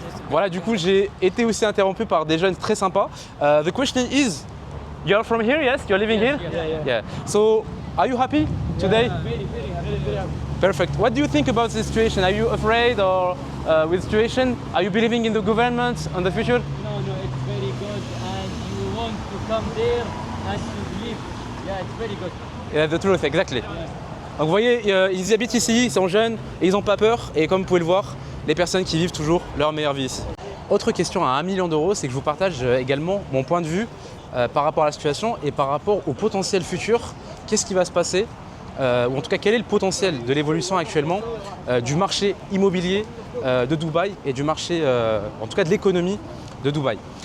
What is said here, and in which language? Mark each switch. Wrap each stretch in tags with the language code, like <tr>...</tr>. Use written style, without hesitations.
<fr>Voilà, du coup, j'ai été aussi interrompu par des jeunes très sympas.</fr> <en>The question is, you're from here, yes? You're living here? Yeah. So, are you happy today? Very happy. Perfect. What do you think about the situation? Are you afraid or with the situation? Are you believing in the government and the future? No, it's very good, and you want to come there and to believe. Yeah, it's very good. Yeah, the truth, exactly.</en> <fr>Donc vous voyez, ils habitent ici, ils sont jeunes et ils n'ont pas peur. Et comme vous pouvez le voir, les personnes qui vivent toujours leur meilleure vie ici. Autre question à 1 million d'euros, c'est que je vous partage également mon point de vue par rapport à la situation et par rapport au potentiel futur. Qu'est-ce qui va se passer ou en tout cas quel est le potentiel de l'évolution actuellement du marché immobilier de Dubaï et du marché, en tout cas de l'économie de Dubaï.</fr>